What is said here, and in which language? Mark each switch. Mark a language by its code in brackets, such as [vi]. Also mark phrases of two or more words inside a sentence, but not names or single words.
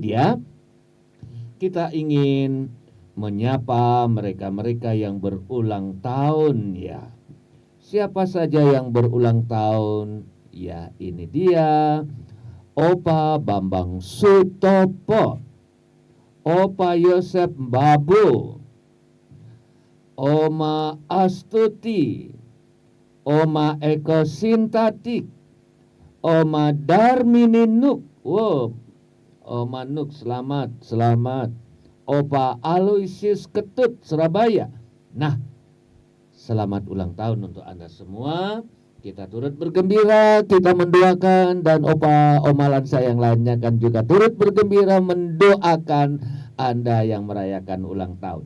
[id] Nah, ini dia, kita ingin menyapa mereka-mereka yang berulang tahun ya. Siapa saja yang berulang tahun? Ya, ini dia. Opa Bambang Sutopo, Opa Yosep Babu, Oma Astuti, Oma Eko Sintatik, Oma Darmini Nuk. Wow, Oma Nuk, selamat. Opa Aloysius Ketut, Surabaya. Nah, selamat ulang tahun untuk Anda semua. Kita turut bergembira, kita mendoakan, dan Oma Lansa yang lainnya kan juga turut bergembira mendoakan Anda yang merayakan ulang tahun.